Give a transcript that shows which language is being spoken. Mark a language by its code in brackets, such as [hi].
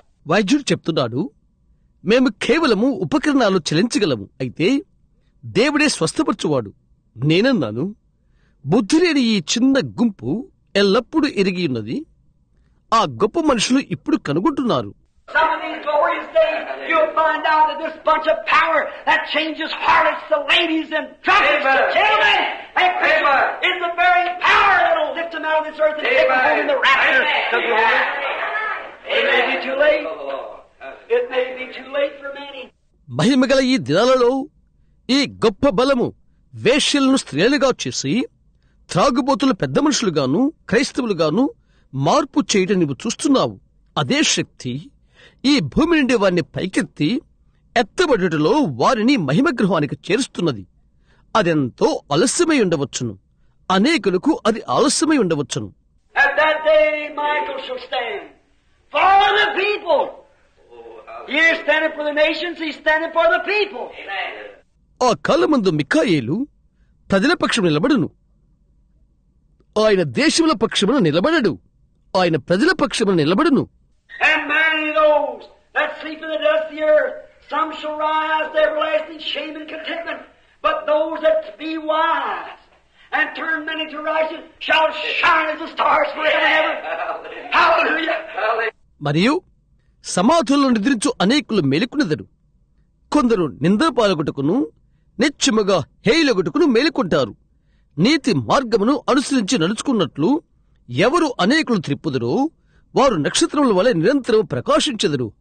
[te] వైద్యుడు చెప్తున్నాడు, మేము కేవలము ఉపకరణాలు చెలించగలము, అయితే దేవుడే స్వస్థపరచువాడు. నేనన్నాను, బుద్ధి లేని ఈ చిన్న గుంపు ఎల్లప్పుడూ ఎరిగి ఉన్నది. ఆ గొప్ప మనుషులు ఇప్పుడు కనుగొంటున్నారు. [en] Some of these glorious days, you'll find out that this bunch of power that changes harlots to ladies and drunkards to gentlemen and Christians is the very power that'll lift them out of this earth and take them home in the rapture to glory. It may be too late. It may be too late for many. [te] మహిమగల ఈ దినాలలో ఈ గొప్ప బలము వేశ్యలను స్త్రీలుగా చేసి త్రాగుబోతులు పెద్ద మనుషులుగాను క్రైస్తవులుగాను మార్పు చేయటం నువ్వు చూస్తున్నావు. అదే శక్తి ఈ భూమి నుండి వారిని పైకెత్తి ఎత్తబడుటలో వారిని మహిమగృహానికి చేరుస్తున్నది. అదెంతో ఆలస్యమై ఉండవచ్చును, అనేకులకు అది ఆలస్యమై ఉండవచ్చును. [en] At that day, Michael shall stand for the people. He is standing for the nations, he's standing for the people. [te] ఆ కాలమందు మిఖాయేలు ప్రజల పక్షము నిలబడును. ఆయన దేశముల పక్షమున నిలబడడు, ఆయన ప్రజల పక్షమున నిలబడును. [en] And many of those that sleep in the dust of the earth, some shall rise to everlasting shame and contentment, but those that be wise and turn many to righteousness shall shine as the stars forever and ever. Hallelujah! [te] మరియు సమాధుల్లో నిద్రించు అనేకులు మేలుకునెదరు. కొందరు నింద పాలగొట్టుకును నిత్యముగా హేయులగొట్టుకును మేలుకుంటారు. నీతి మార్గమును అనుసరించి నడుచుకున్నట్లు ఎవరు అనేకులు త్రిప్పుదురో వారు నక్షత్రముల వలె నిరంతరం ప్రకాశించెదరు.